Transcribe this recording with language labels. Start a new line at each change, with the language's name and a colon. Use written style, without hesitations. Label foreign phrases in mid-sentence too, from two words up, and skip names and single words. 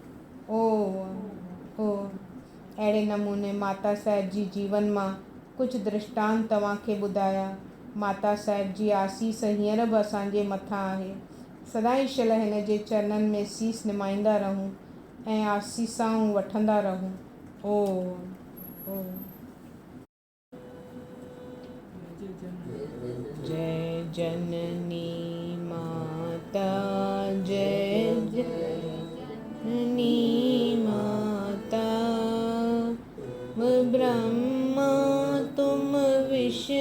Sindhi: अहिड़े नमूने माता साहिब जी जीवन मां कुझु दृष्टांत तव्हांखे ॿुधाया। माता साहिब जी आसीस हींअर बि असांजे मथां आहे। सदाईं शल हिन जे चरणनि में सीस निमाईंदा रहूं ऐं आसीसाऊं वठंदा रहूं।
Hindi: जय जननी माता, जय जननी माता, ब्रह्मा तुम विष्णु